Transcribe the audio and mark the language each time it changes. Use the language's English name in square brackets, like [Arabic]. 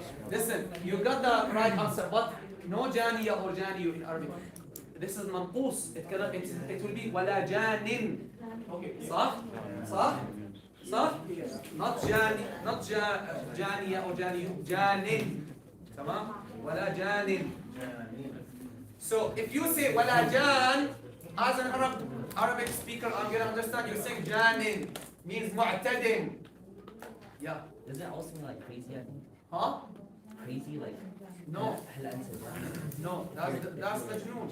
[English] Listen, you got the right answer, but no janiya or janiyu in Arabic. This is manqus. It will be wala janin. Okay. [Arabic] صح؟ صح؟ صح؟ [English] Not jani, not janiya or janiyu. Janin. [Arabic] تمام؟ ولا janin. [English] So if you say wala jan, as an Arabic speaker, I'm gonna understand. You're saying janin means mu'tadin. Yeah. Does it also mean like crazy, I think? Huh? Crazy, like... No. [Arabic] هلا أنت جان. [English] No. That's majnoon.